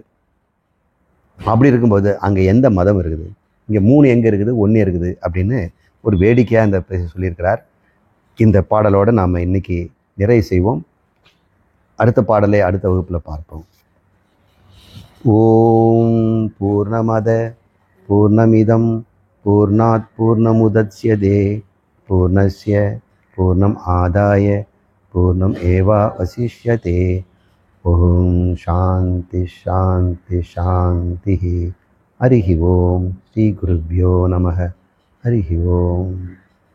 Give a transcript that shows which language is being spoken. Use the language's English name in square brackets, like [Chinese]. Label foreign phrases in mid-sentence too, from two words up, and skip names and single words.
[Tamil] அப்படி இருக்கும்போது அங்கே எந்த மதம் இருக்குது? இங்கே 3 எங்கே இருக்குது, 1 இருக்குது அப்படின்னு ஒரு வேடிக்கையாக இந்த சொல்லியிருக்கிறார். இந்த பாடலோடு நாம் இன்னைக்கு நிறைவு செய்வோம். அடுத்த பாடலை அடுத்த வகுப்பில் பார்ப்போம். [Sanskrit] ॐ पूर्णमदः पूर्णमिदं पूर्णात् पूर्णमुदच्यते पूर्णस्य पूर्णम् आदाय पूर्णम् एव अवशिष्यते. ॐ शान्ति शान्ति शान्ति. हरिः ॐ। श्री गुरुभ्यो नमः. हरिः ॐ.